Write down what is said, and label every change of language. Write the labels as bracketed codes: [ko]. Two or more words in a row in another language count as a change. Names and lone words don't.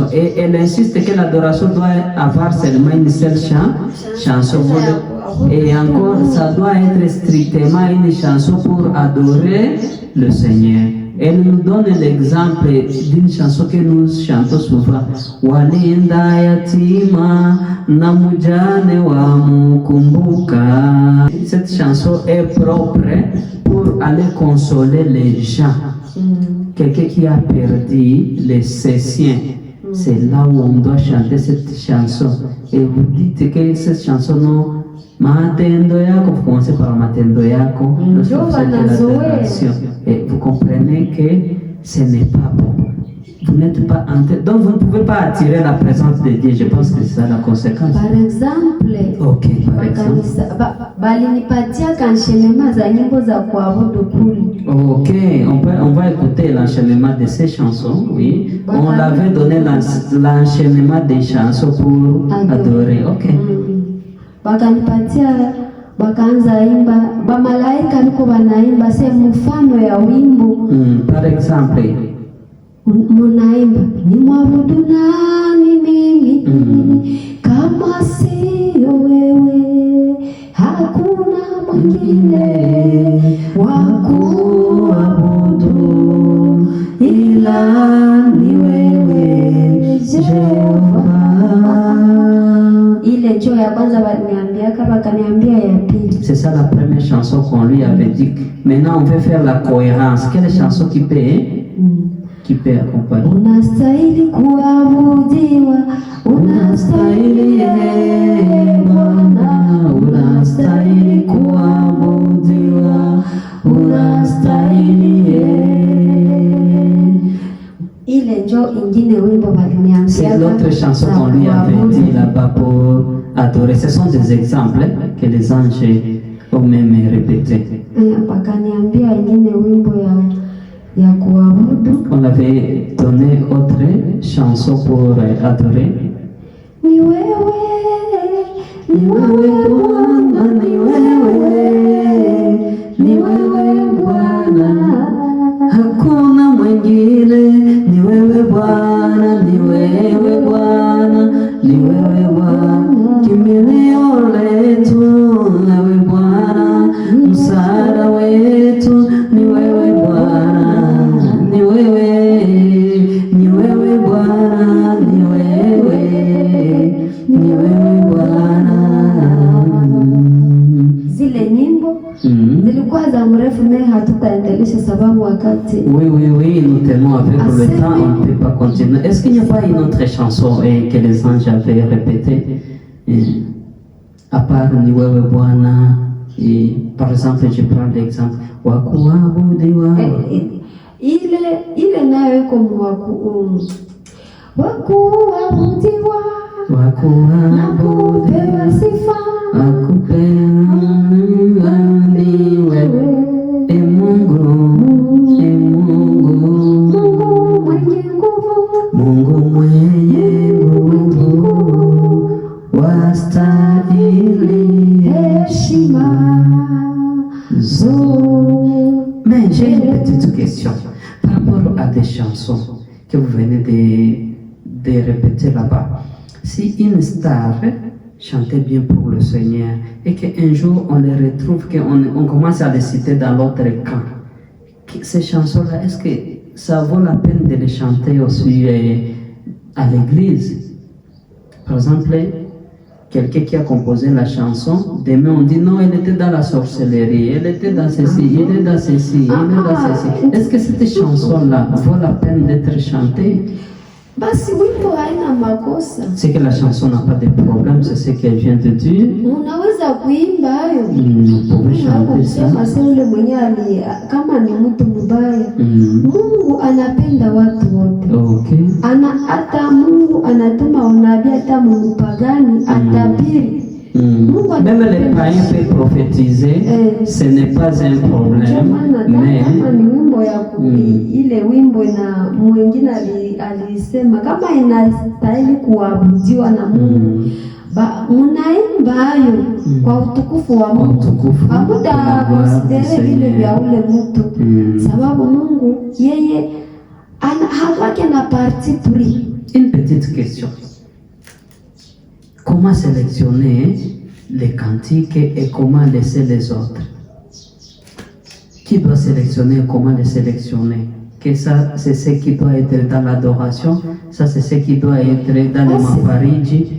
[fr] Et elle insiste que l'adoration doit avoir seulement une seule chanson. Et encore, ça doit être strictement une chanson pour adorer le Seigneur. Elle nous donne l'exemple d'une chanson que nous chantons souvent. [sw] Walinda yatima na mujane wa mukumbuka. [fr] Cette chanson est propre pour aller consoler les gens. Quelqu'un qui a perdu ses siens. C'est là où on doit chanter cette chanson. Et vous dites que cette chanson, non, [sw] matendo yako, [fr] vous commencez par [sw] matendo yako, [fr] et vous comprenez que ce n'est pas bon. Vous n'êtes pas donc vous ne pouvez pas attirer la présence de Dieu. Je pense que c'est ça la conséquence. Par exemple, ok, par exemple. [sw] Balinipatia kanshemema za nyimbo za kuabudu kuli. [fr] Ok, on va écouter l'enchaînement de ces chansons, oui. On l'avait donné l'enchaînement des chansons pour adorer, ok. [sw] Wakanipatia wakaanza imba, bamalaika liko wanaimba sehemu mfano ya wimbo. [fr] Par exemple, [sw] munaimba ni mwabudu nani mimi kama sio wewe, hakuna mwingine wa kuabudu ila ni wewe Jehova. Ile jo ya kwanza waliniambia, kama kaniambia ya pili. [fr] C'est ça la première chanson qu'on lui avait dit. Maintenant on veut faire la cohérence. Quelle chanson qui peut accompagner? [sw] Unastahili kuabudiwa, unastahili Bwana, unastahili kuabudiwa, unastahili. Ile njo ingine wimbo waliniambia. [fr] C'est l'autre chanson qu'on lui avait dit là-bas pour adorer. Ce sont des exemples que les anges ont même répétés. [sw] Wakaniambia ingine wimbo ya kuabudu. [fr] On avait donné autre chanson pour adorer. [sw] Ni wewe Bwana, ni wewe Bwana, hakuna mwingine. Ni wewe Bwana, ni wewe Bwana, ni wewe Bwana, kimbilio letu, wewe Bwana, msaada wetu, ni wewe Bwana, ni wewe Bwana, ni wewe Bwana. Zile nyimbo zilikuwa za mrefu, naye hatutaendelesha sababu wakati. [fr] Oui, nous tenons avec le temps, on ne peut pas continuer. Est-ce qu'il n'y a pas une autre chanson que les anges avaient répétée à part [sw] ni wewe Bwana? [fr] Par exemple, je prends l'exemple [sw] wa kuabudiwa. Ile nayo iko wa kuabudiwa, na kupewa sifa, ni wewe Mungu mwenye nguvu, wastahili heshima zote. [fr] Mais j'ai une petite question par rapport à des chansons que vous venez de répéter là-bas. Si une star chantait bien pour le Seigneur et qu'un jour on les retrouve, qu'on commence à les citer dans l'autre camp, ces chansons-là, est-ce que ça vaut la peine de les chanter aussi à l'église? Par exemple, quelqu'un qui a composé la chanson, demain on dit non, elle était dans la sorcellerie, elle était dans ceci, il est dans ceci, il est dans ceci. Est-ce que cette chanson-là vaut la peine d'être chantée? [sw] Basi wimbo haina makosa. [fr] C'est que la chanson n'a pas de problème, c'est ce qu'elle vient de dire. [sw] Unaweza kuimba hayo. [fr] Pouvez chanter ça. [sw] Sasa yule mwenyewe kama ni mtu mbaya. Mungu anapenda watu wote. Okay. Hata Mungu anatuma unabii hata Mungu pagani atabiri. [fr] Même les païens peuvent prophétiser, ce n'est pas un problème. Mais [sw] ni wimbo ya ile wimbo na mwingine alisema kama inastahili kuabudiwa na Mungu, munaimba hayo kwa utukufu wa Mungu. Hakuta konsidere vile vya ule mtu, sababu Mungu yeye hakwake na [fr] parti pris. Une petite question. Comment sélectionner les cantiques et comment laisser les autres? Qui doit sélectionner et comment les sélectionner? Que ça, c'est ce qui doit être dans l'adoration, ça, c'est ce qui doit être dans le mafariji.